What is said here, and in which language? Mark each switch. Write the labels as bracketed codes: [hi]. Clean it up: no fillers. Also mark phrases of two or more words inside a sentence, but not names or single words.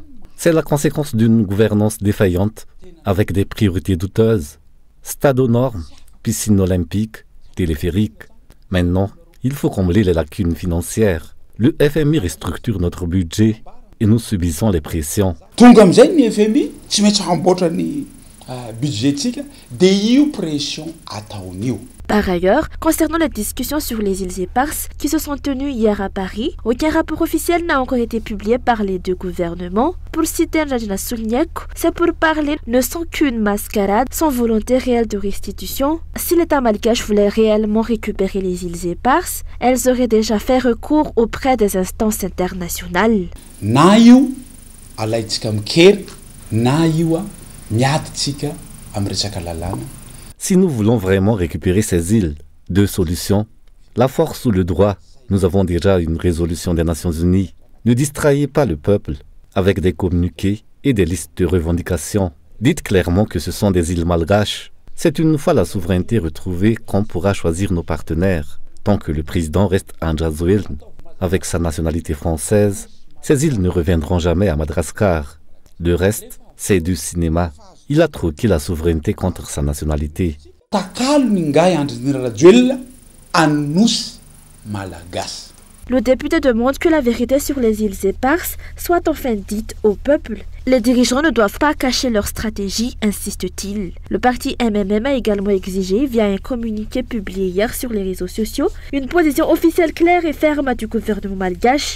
[fr] C'est la conséquence d'une gouvernance défaillante avec des priorités douteuses. Stade aux normes, piscine olympique, téléphérique. Maintenant, il faut combler les lacunes financières. Le FMI restructure notre budget et nous subissons les pressions. [mg] Tonga amizay ny FMI tsy maintsy hamboatra ny budgetika de io pression ataon'io. [fr] Par ailleurs, concernant les discussions sur les îles éparses qui se sont tenues hier à Paris, aucun rapport officiel n'a encore été publié par les deux gouvernements. Pour citer Rajna Soulniak, ces pourparlers ne sont qu'une mascarade sans volonté réelle de restitution. Si l'État malgache voulait réellement récupérer les îles éparses, elles auraient déjà fait recours auprès des instances internationales. [mg] Na io alaitsika mikery, na io miaditsika amin'ny resaka lalàna. [fr] Si nous voulons vraiment récupérer ces îles, deux solutions. La force ou le droit. Nous avons déjà une résolution des Nations Unies. Ne distrayez pas le peuple avec des communiqués et des listes de revendications. Dites clairement que ce sont des îles malgaches. C'est une fois la souveraineté retrouvée qu'on pourra choisir nos partenaires. Tant que le président reste Andras Wiln, avec sa nationalité française, ces îles ne reviendront jamais à Madagascar. Le reste, c'est du cinéma. Il a troqué la souveraineté contre sa nationalité. [mg] Takalo ningai Andrinira Rajoelina anosy malagasy. [fr] Le député demande que la vérité sur les îles éparses soit enfin dite au peuple. Les dirigeants ne doivent pas cacher leur stratégie, insiste-t-il. Le parti MMM a également exigé, via un communiqué publié hier sur les réseaux sociaux, une position officielle claire et ferme du gouvernement malgache.